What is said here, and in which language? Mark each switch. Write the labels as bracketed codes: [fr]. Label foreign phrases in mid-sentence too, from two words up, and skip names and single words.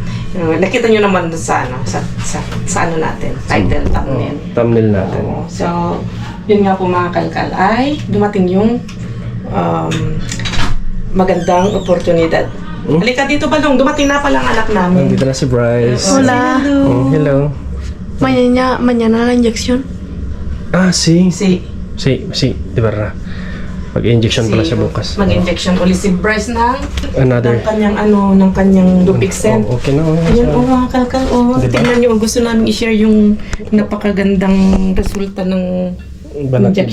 [tl] Nakita nyo naman dun sa ano, sa ano natin, title, thumbnail. Thumbnail natin. So, yun nga po mga kalkal ay dumating yung magandang oportunidad Halika dito, Balong. Dumating na palang anak namin. Nandito na si Bryce. [es] Hola. [en] Hello. [es] Mañana la inyección. Ah, sí. Si [tl] Di ba? Mag-injection pala siya bukas. mag-injection ulit si Bryce ng [en] Another. [tl] ng kanyang Dupixent. Oh, okay na. Ayan, mga kalkal, Diba? tingnan nyo, gusto namin i-share yung napakagandang resulta ng Banat ni